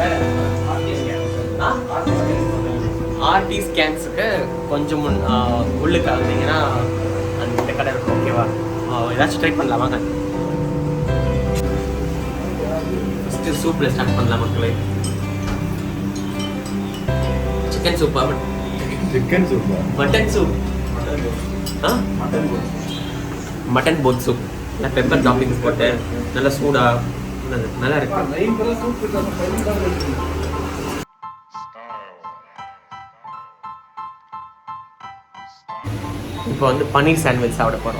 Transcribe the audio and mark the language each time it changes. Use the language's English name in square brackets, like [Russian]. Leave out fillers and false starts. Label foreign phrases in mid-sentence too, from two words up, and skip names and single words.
[Tamil] வேற ஆர்டி ஸ்கேன்ஸுக்கு கொஞ்சம் உள்ளுக்கு வந்தீங்கன்னா அந்த கடை இருக்கும். ஓகேவா, ஏதாச்சும் ட்ரை பண்ணலாம் வாங்க. ஃபஸ்ட்டு சூப்பில் ஸ்டார்ட் பண்ணலாம் மக்களே. [English] chicken soupa, chicken soup, mutton soup, mutton both soup. [Tamil] நான் [English] pepper toppings [Tamil] போட்டேன், நல்லா சூடா நல்லா இருக்கு. இப்போ வந்து பன்னீர் சாண்ட்விச் சாப்பிட போகிறோம்.